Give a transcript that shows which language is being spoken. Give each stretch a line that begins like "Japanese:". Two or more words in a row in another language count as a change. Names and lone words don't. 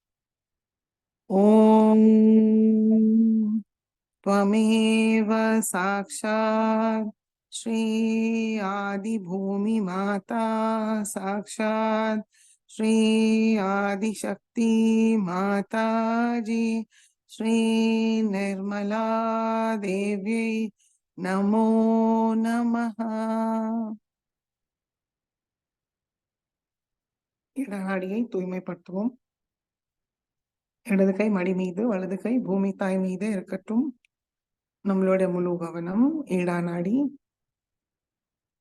Sanskrit: ஓம் त्वमेव साक्षात् श्री आदि भूमि माता साक्षात् श्री आदिशक्ति माताजी श्री निर्मला देव्यै नमो नमः।
Tamil: இடநாடியை தூய்மைப்படுத்துவோம். இடது கை மடி மீது, வலது கை பூமி தாய் மீது இருக்கட்டும். நம்மளுடைய முழு கவனம் ஈடா நாடி.